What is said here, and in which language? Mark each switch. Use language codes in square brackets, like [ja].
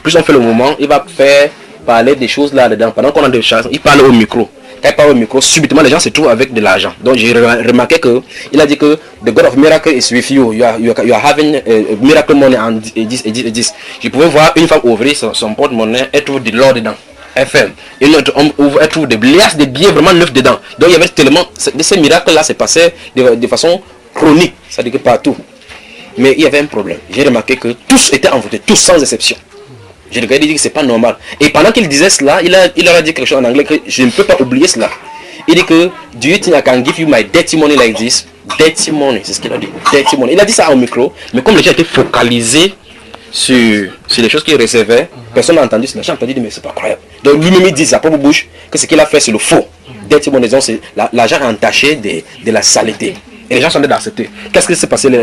[fr] Plus on fait le mouvement, il va faire parler des choses là-dedans. Pendant qu'on a des chants, il parle au micro. Quand il parle au micro, subitement les gens se trouvent avec de l'argent. Donc j'ai remarqué qu'il a dit que [en] the God of miracle is with you. You are having miracle money and this. [fr] Je pouvais voir une femme ouvrir son porte-monnaie et trouver de l'or dedans. FM. Et l'autre homme ouvre et trouve des liasses de billets vraiment neufs dedans. Donc il y avait tellement de ces miracles-là se passaient de façon chronique. C'est-à-dire que partout. Mais il y avait un problème. J'ai remarqué que tous étaient envoûtés, tous sans exception. J'ai regardé et dit que c'est pas normal. Et pendant qu'il disait cela, il leur a dit quelque chose en anglais que je ne peux pas oublier cela. Il dit que [en] do you think I can give you my dirty money like this? Dirty money, [fr] c'est ce qu'il a dit. Dirty money. Il a dit ça au micro, mais comme les gens étaient focalisés sur les choses qu'il recevait, personne n'a entendu cela. Les gens ont entendu dire mais c'est pas croyable. Donc lui-même il dit sa propre bouche que ce qu'il a fait c'est le faux. [en] Dirty money, [fr] c'est l'argent entaché de la saleté. Et les gens sont d'accepter. Qu'est-ce qui s'est passé?